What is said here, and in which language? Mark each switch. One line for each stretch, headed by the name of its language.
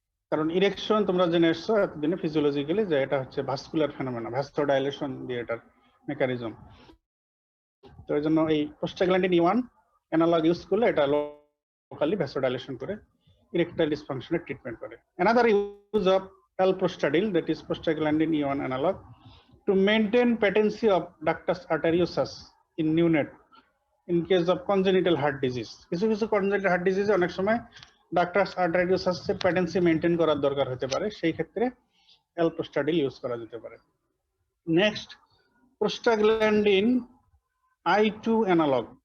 Bangla: কারণ ইরেকশন তোমরা জেনে এসছো এতদিনে ফিজিওলজিক্যালি যে এটা হচ্ছে ভাস্কুলার ফেনোমেনা, ভাস্কোডাইলেশন দিয়ে এটার মেকানিজম। তো এই জন্য এই প্রোস্টাগ্ল্যান্ডিন E1 অ্যানালগ ইউজ করলে এটা লোকালি ভাস্কোডাইলেশন করে ইরেকটাইল ডিসফাংশনের ট্রিটমেন্ট করে।
English: Another use of alprostadil, that is prostaglandin E1 analogue, to maintain patency of ductus arteriosus in neonate in case of congenital heart disease.
Bangla: কিছু কিছু congenital heart disease অনেক সময় ductus আর্টারিওসাস এর প্যাটেন্সি maintain করার দরকার হতে পারে, সেই ক্ষেত্রে এলপ্রোস্টাডিল ইউজ করা যেতে পারে। Next, prostaglandin I2 analogue.